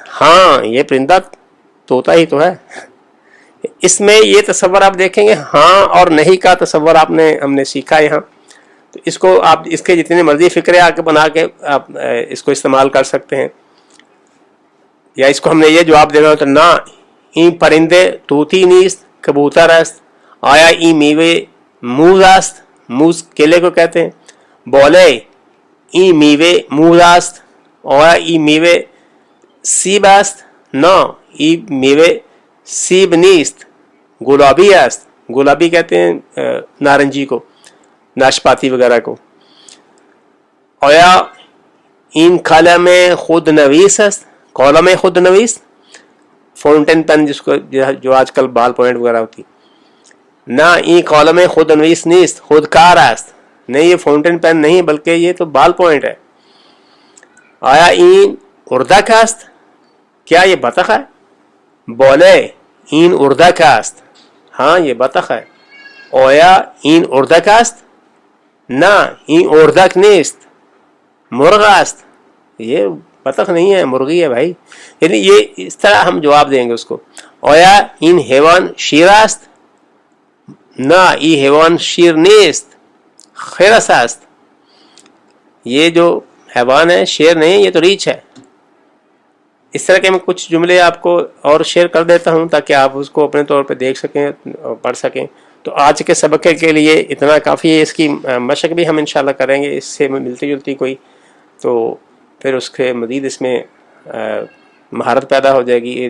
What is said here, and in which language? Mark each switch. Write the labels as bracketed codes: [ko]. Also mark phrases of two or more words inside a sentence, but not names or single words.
[ur] ہاں یہ پرندہ طوطا ہی تو ہے. اس میں یہ تصور آپ دیکھیں گے ہاں اور نہیں کا تصور ہم نے سیکھا یہاں. تو اس کو آپ اس کے جتنے مرضی فکرے آ کے بنا کے آپ اس کو استعمال کر سکتے ہیں. یا اس کو ہم نے یہ جواب دینا ہوتا [fa] نہ این پرندے طوطی نیست کبوتر است. آیا این میوے موز است. [ur] موز کیلے کو کہتے ہیں. [fa] بولے این میوے موز است. آیا این میوے سیب است. نہ این میوے سیب نیست. گلابی است. [ur] گلابی کہتے ہیں نارنجی کو، ناشپاتی وغیرہ کو. [fa] آیا این قلم خود نویس است. قلم خود نویس [en] fountain pen [ur] جس کو جو آج کل [en] ball point [ur] وغیرہ ہوتی. [fa] نہ این قلم خود نویس نیست خودکار است. [ur] نہیں یہ [en] fountain pen [ur] نہیں بلکہ یہ تو [en] ball point [ur] ہے. [fa] آیا این اردک است. [ur] کیا یہ بطخ ہے؟ [fa] بولے این اردک است. [ur] ہاں یہ بطخ ہے. [fa] اویا این اردک است. نہ این اردک نیست مرغ است. [ur] یہ بطخ نہیں ہے مرغی ہے بھائی. یعنی یہ اس طرح ہم جواب دیں گے اس کو. [fa] اویا این حیوان شیر است. نہ ای حیوان شیر نیست خرس است. [ur] یہ جو حیوان ہے شیر نہیں یہ تو ریچھ ہے. اس طرح کے میں کچھ جملے آپ کو اور شیئر کر دیتا ہوں تاکہ آپ اس کو اپنے طور پہ دیکھ سکیں اور پڑھ سکیں. تو آج کے سبق کے لیے اتنا کافی ہے. اس کی مشق بھی ہم انشاءاللہ کریں گے، اس سے ملتی جلتی کوئی، تو پھر اس کے مزید اس میں مہارت پیدا ہو جائے گی.